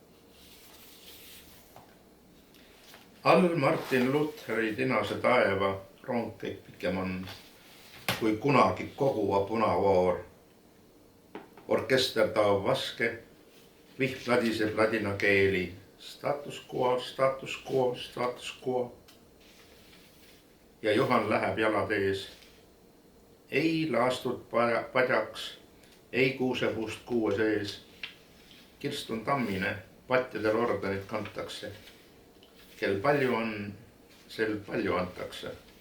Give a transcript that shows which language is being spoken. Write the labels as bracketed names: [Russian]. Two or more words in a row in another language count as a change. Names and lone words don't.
[Estonian] All Martin Lutheri tinase taeva rong kõik pikem on, kui kunagi koguva punavoor. Orkester taob vaske, viht ladiseb ladina keeli. [Latin] Status quo, status quo, status quo. [Estonian] Ja Juhan läheb jalad ees. Ei laastud padjaks, ei kuusepuust kuue sees. Kirstun tammine, patjadel ordenit kantakse. Kel palju on, sel palju antakse.